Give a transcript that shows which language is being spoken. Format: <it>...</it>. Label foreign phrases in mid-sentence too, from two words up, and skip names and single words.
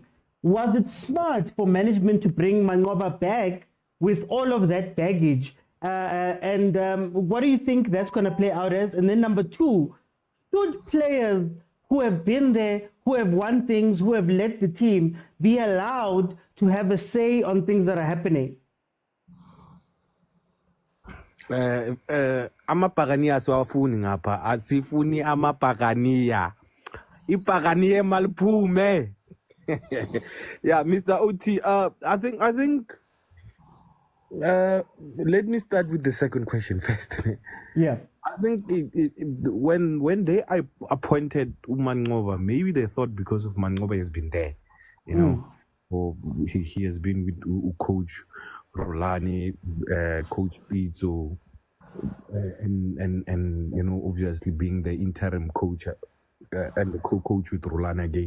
<en>Was it smart for management to bring Mangoba back with all of that baggage? And what do you think that's going to play out as? And then number two, should players who have been there, who have won things, who have led the team, be allowed to have a say on things that are happening?</en> <zu>Amapagania asiwafuni ngapha, asifuni amapagania. Ipagania malphume.</zu> <en>Yeah, Mr. OT, I think let me start with the second question first. Yeah. I think when they appointed Mangoba, maybe they thought because of Mangoba has been there, or he has been with Coach Rulani, Coach Pitso, and obviously being the interim coach and the co-coach with Rulani again.</en>